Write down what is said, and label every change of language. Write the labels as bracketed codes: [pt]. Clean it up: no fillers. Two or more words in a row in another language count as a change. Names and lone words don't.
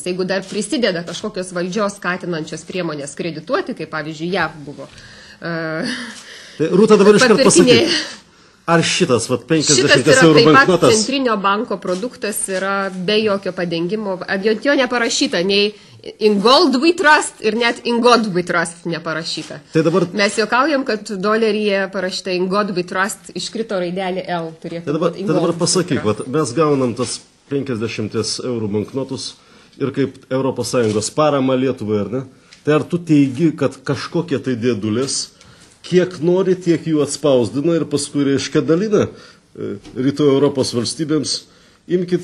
[lt] Jeigu dar prisideda kažkokios valdžios skatinančios priemonės kredituoti, kaip pavyzdžiui JAV buvo. Rūta, dabar iškart pasakyti, ar šitas 50 eurų banknotas... Šitas yra taip pat centrinio banko produktas, yra be jokio padengimo, jo neparašyta nei [en] in gold we trust [lt] ir net [en] in God we trust [lt] neparašyta. Tai dabar... Mes juokaujam, kad doleryje parašyta [en] in God we trust, [lt] iškrito raidelį L turėtų būti [en] in God. [lt] Tai dabar pasakyk, mes gaunam tas 50 eurų banknotus ir kaip ES parama Lietuvai, ar ne? Tai ar tu teigi, kad kažkokie tai dėdulės kiek nori, tiek jų atspausdina ir paskui, reiškia, dalina rytų Europos valstybėms.